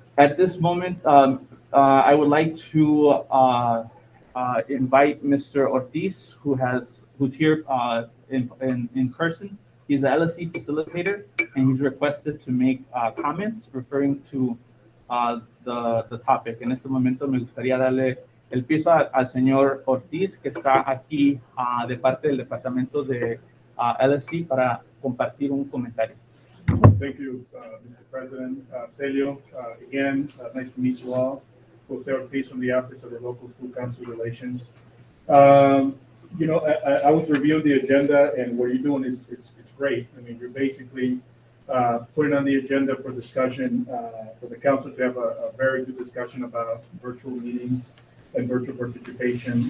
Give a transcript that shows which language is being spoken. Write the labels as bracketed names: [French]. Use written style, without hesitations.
[English] At this moment, I would like to invite Mr. Ortiz, who's here in person. He's the LSC facilitator, and he's requested to make comments referring to the topic. [Spanish] En este momento me gustaría darle el piso al señor Ortiz, que está aquí de parte del departamento de LSC para compartir un comentario. [English] Thank you, Mr. President. Celio, again, nice to meet you all. Jose Ortiz from the Office of the Local School Council Relations. You know, I was reviewing the agenda, and what you're doing is it's great. I mean, you're basically putting on the agenda for discussion for the council to have a very good discussion about virtual meetings and virtual participation.